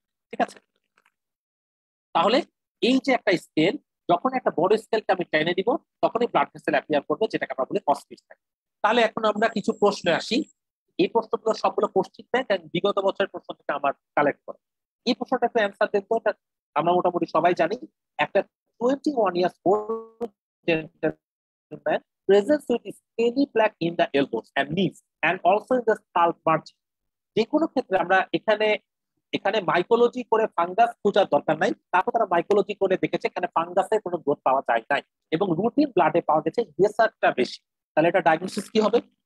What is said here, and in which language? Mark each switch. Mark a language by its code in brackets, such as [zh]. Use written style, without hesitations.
[bn] ঠিক আছে, তাহলে এই যে একটা স্কেল, যখন একটা বড় স্কেলকে আমি টেনে দিব তখনই ব্লাড ভেসেল অ্যাপিয়ার করবে, যেটাকে আমরা বলি অস্পিড সাইন। তাহলে এখন আমরা কিছু প্রশ্নে আসি। এই প্রশ্নগুলো সবগুলো কোশ্চিন ব্যাংক বিগত বছরের প্রশ্ন থেকে আমার কালেক্ট করে। এই প্রশ্নটা একটু অ্যান্সার দেবো, আমরা মোটামুটি সবাই জানি। একটা [en] 21 years old gentleman presents with scaly plaque in the elbows and knees and also in the scalp margin. [bn] যে কোনো ক্ষেত্রে আমরা এখানে এখানে মাইকোলজি করে ফাঙ্গাস খোঁজার দরকার নাই, তারপর তারা মাইকোলজি করে দেখেছে এখানে ফাঙ্গাসের কোনো গ্রোথ পাওয়া যায় নাই এবং রুটিন ব্লাডে পাওয়া গেছে ইয়েসারটা বেশি। তাহলে এটা ডায়াগনোসিস কি হবে?